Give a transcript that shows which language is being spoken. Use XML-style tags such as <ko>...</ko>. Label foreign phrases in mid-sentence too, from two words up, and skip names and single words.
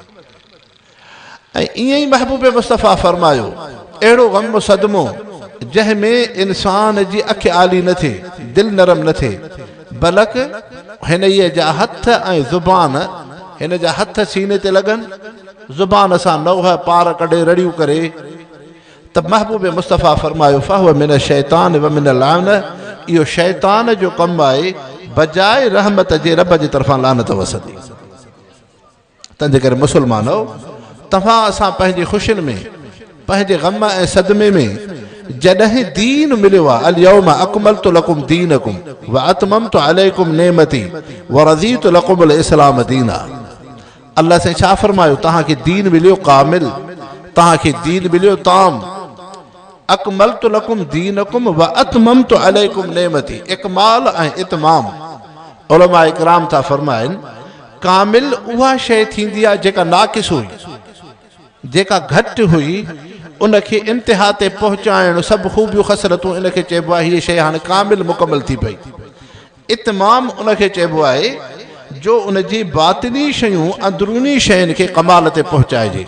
<sd>ऐं ईअं ई महबूब मुस्तफ़ा फरमायो अहिड़ो ग़म सदमो जंहिंमें इंसान जी अखि आली न थिए, दिलि नरम न थिए, बल्कि हिन जा हथ ऐं ज़ुबान, हिन जा हथ सीने ते लॻनि, ज़ुबान सां नौह पार कढे रड़ियूं करे, त महबूब मुस्तफ़ा फरमायो</sd> <ar>فهو من الشيطان ومن اللعن,</ar> <sd>इहो शैतान जो कमु आहे, बजाए रहमत जे रब जे तरफ़ां लानत वसंदी। तंहिंजे करे मुस्लमानो, तव्हां असां पंहिंजी ख़ुशियुनि में, पंहिंजे ग़म ऐं सदमे में जॾहिं दीन मिलियो आहे,</sd> <ar>اليوم أكملت لكم دينكم وأتممت عليكم نعمتي ورضيت لكم الإسلام دينا.</ar> <sd>अल्लाह से छा फरमायो, तव्हांखे दीन मिलियो कामिल, तव्हांखे दीन मिलियो ताम।</sd> <ar>أكملت لكم دينكم وأتممت عليكم نعمتي,</ar> <sd>इकमाल ऐं इतमाम। उलमा इकराम था फरमाइनि कामिल उहा शइ थींदी आहे जेका नाक़िस हुई, जेका घटि हुई, उनखे इंतिहा ते पहुचाइण सभु ख़ूबियूं ख़सरतूं, इनखे चइबो आहे हीअ शइ हाणे कामिल मुकमल थी पई। इतमाम उनखे चइबो आहे जो उनजी बातिनी शयूं, अंदरूनी शयुनि खे कमाल ते पहुचाइजे।</sd>